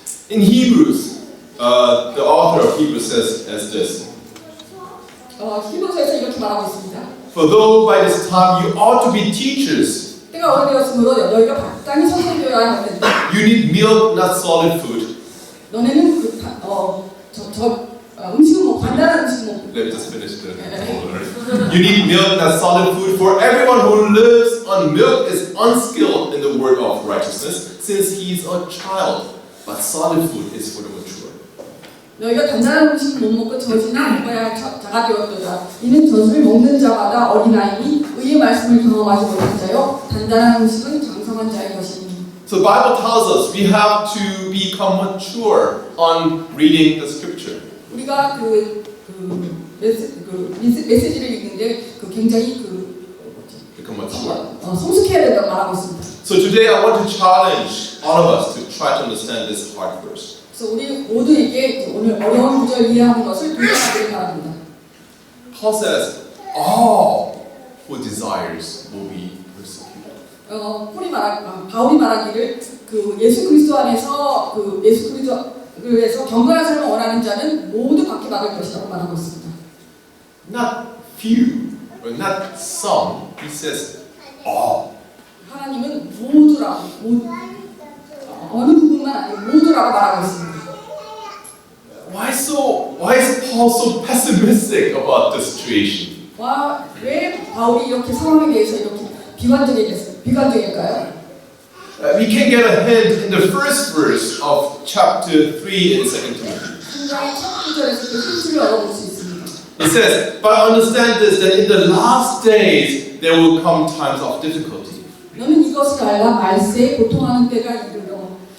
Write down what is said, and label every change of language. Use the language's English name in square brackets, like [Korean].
[English] In Hebrews, the author of Hebrews says as this. [Korean] 히브리서에서 이렇게 말하고 있습니다. [English] For though by this time you ought to be teachers, [Korean] 때가 오래되었으므로 너희가 마땅히 선생되어야 할 텐데. [English] you need milk, not solid food. [Korean] 너네는 음식은 간단한 음식 먹고. [English] Let me just finish the whole. You need milk, not solid food. For everyone who lives on milk is unskilled in the word of righteousness, since he is a child. But solid food is for the mature. [Korean] 너희가 단단한 음식 못 먹고 젖이나 먹어야 자가 되었도다. 이는 젖을 먹는 자마다 어린아이니 의의 말씀을 경험하지 못한 자요. 단단한 음식은 장성한 자의 것이니. [English] So the Bible tells us we have to become mature on reading the scripture. [Korean] 우리가 메시지를 읽는데 굉장히 [English] Become mature. [Korean] 성숙해야 된다고 말하고 있습니다. [English] So today I want to challenge all of us to try to understand this hard verse. [Korean] 그래서 우리 모두에게 오늘 어려운 구절 이해하는 것을 도전하기를 바랍니다. [English] Paul says, all who desires will be persecuted. [Korean] 바울이 말하기를 예수 그리스도 안에서 예수 그리스도에서 경건한 삶을 원하는 자는 모두 박해받을 것이라고 말하고 있습니다. [English] Not few or not some. He says all. [Korean] 하나님은 모두라고 어느 부분만 아니고 모두라고 말하고 있습니다. [English] Why is Paul so pessimistic about the situation? [Korean] 왜 바울이 이렇게 상황에 대해서 이렇게 비관적일까요? [English] We can get a hint in the first verse of chapter 3 in 2 Timothy. [Korean] 굉장히 첫 구절에서 힌트를 얻어볼 수 있습니다. [English] It says, but understand this, that in the last days there will come times of difficulty. [Korean] 너는 이것을 알라 말세에 고통하는 때가 이르러.